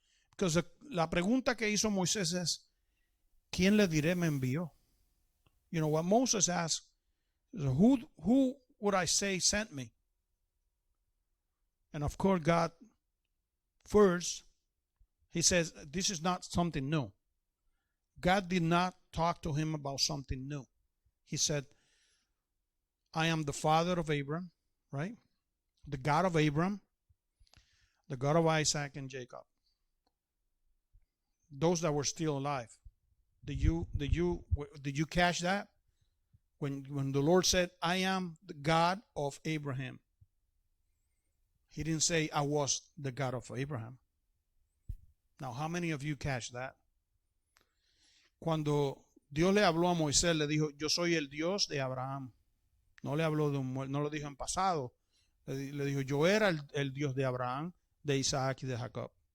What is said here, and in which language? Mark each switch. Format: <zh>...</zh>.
<es>Porque la pregunta que hizo Moisés es, ¿quién le diré me envió?</es> <en>You know, what Moses asked, who would I say sent me? And of course, God, first, he says, this is not something new. God did not talk to him about something new. He said, I am the father of Abraham, right? The God of Abraham, the God of Isaac and Jacob. Those that were still alive. Did you catch that? When the Lord said, I am the God of Abraham. He didn't say, I was the God of Abraham. Now, how many of you catch that?</en> <es>Cuando Dios le habló a Moisés, le dijo, yo soy el Dios de Abraham. No le habló no lo dijo en pasado. Le dijo, yo era el Dios de Abraham, de Isaac y de Jacob.</es>